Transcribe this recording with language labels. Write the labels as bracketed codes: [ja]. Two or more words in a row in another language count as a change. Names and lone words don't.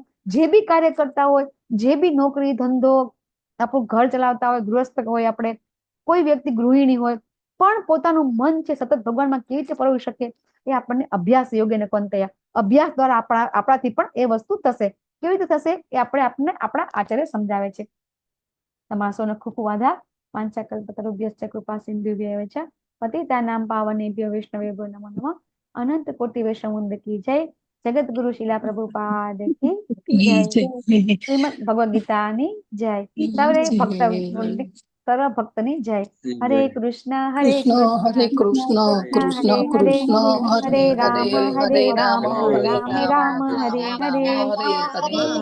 [gu] જે બી કાર્ય કરતા હોય, જે બી નોકરી ધંધો, આપણું ઘર ચલાવતા હોય, ગૃહસ્થ હોય, આપણે કોઈ વ્યક્તિ ગૃહિણી હોય, પણ પોતાનું મન છે સતત ભગવાનમાં કેવી રીતે પરોવી શકે એ આપણને અભ્યાસ યોગ્ય ને કોંતયા અભ્યાસ દ્વારા આપણાથી પણ એ વસ્તુ થશે. કેવી રીતે થશે એ આપણને આપણા આચાર્ય સમજાવે છે. તમારા સૌને ખૂબ ખૂબ આભાર. [sa] વાંછાકલ્પતરુભ્યશ્ચ કૃપા સિંધુભ્યૈવ ચ પતિતાનાં પાવનેભ્યો વૈષ્ણવેભ્યો નમો નમઃ. [gu] અનંત કોટિ વૈષ્ણવવૃંદ કી જય. જગત ગુરુ શિલા પ્રભુપાદ કી જય. શ્રીમદ ભગવદ ગીતાની જય. સર્વ ભક્તની જય. હરે કૃષ્ણ હરે કૃષ્ણ કૃષ્ણ કૃષ્ણ હરે રામ રામ રામ હરે હરે.